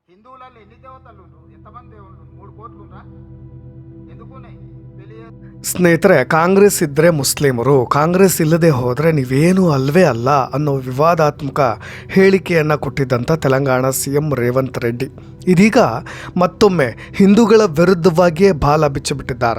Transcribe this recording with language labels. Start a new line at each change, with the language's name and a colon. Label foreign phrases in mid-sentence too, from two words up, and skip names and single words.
Telugu: హిందువులలో ఎన్ని దేవతలు ఉండ్రు? ఎంతమంది దేవుళ్ళు? 3 కోట్లు ఉండ్రా? ఎందుకున్నాయి?
Kannada: ಸ್ನೇಹಿತರೆ, ಕಾಂಗ್ರೆಸ್ ಇದ್ದರೆ ಮುಸ್ಲಿಮರು, ಕಾಂಗ್ರೆಸ್ ಇಲ್ಲದೆ ಹೋದರೆ ನೀವೇನೂ ಅಲ್ವೇ ಅಲ್ಲ ಅನ್ನೋ ವಿವಾದಾತ್ಮಕ ಹೇಳಿಕೆಯನ್ನು ಕೊಟ್ಟಿದ್ದಂಥ ತೆಲಂಗಾಣ CM ರೇವಂತ್ ರೆಡ್ಡಿ ಇದೀಗ ಮತ್ತೊಮ್ಮೆ ಹಿಂದೂಗಳ ವಿರುದ್ಧವಾಗಿಯೇ ಬಾಲ ಬಿಚ್ಚಿಬಿಟ್ಟಿದ್ದಾರೆ.